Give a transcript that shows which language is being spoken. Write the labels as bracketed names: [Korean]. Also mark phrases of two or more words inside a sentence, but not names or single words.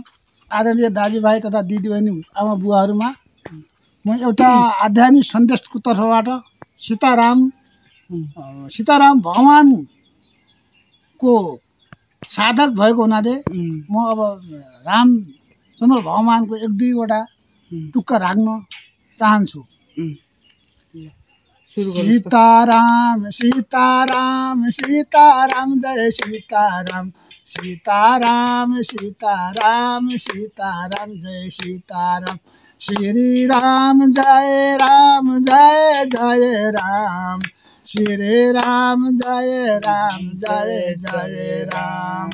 [Nepali] आदरणीय दाजुभाइ तथा दिदीबहिनी आमा बुवाहरुमा म एउटा आध्यात्मिक सन्देशको तर्फबाट सीताराम भगवान को साधक भएको हुनाले म अब रामचन्द्र भगवानको एक दुईवटा टुक्का राख्न चाहन्छु। सीताराम सीताराम सीताराम जय सीताराम सीताराम सीताराम सीताराम जय सीताराम श्री राम जय राम जय जय राम श्री राम जय राम जय जय राम